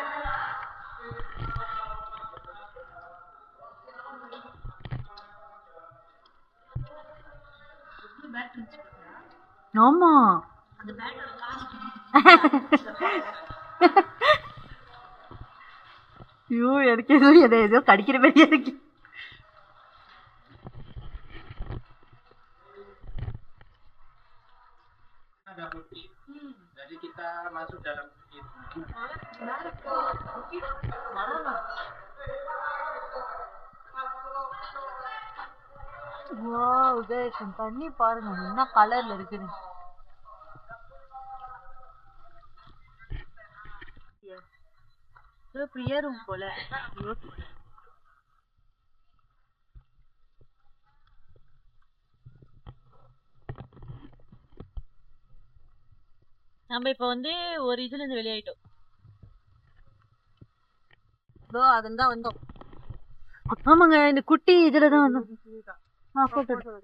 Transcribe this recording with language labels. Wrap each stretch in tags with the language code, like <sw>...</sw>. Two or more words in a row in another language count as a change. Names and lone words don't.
<ta>ஆமா ஐயோ எனக்கு ஏதோ கடிக்கிற மாதிரியா இருக்கு</ta> <ms>Ada bukit. Jadi kita masuk dalam bukit.</ms> <ta>வாவ் गाइस தண்ணி பாருங்க என்ன கலர்ல இருக்குன்னு இது பிரியரும் போல நம்ம இப்ப வந்து ஒரு இதுல இருந்து வெளியாயிட்டோம் இதோ அதுதான் வந்தோம் ஆமாங்க இந்த குட்டி இதுல தான் வந்தோம் फोटो</ta>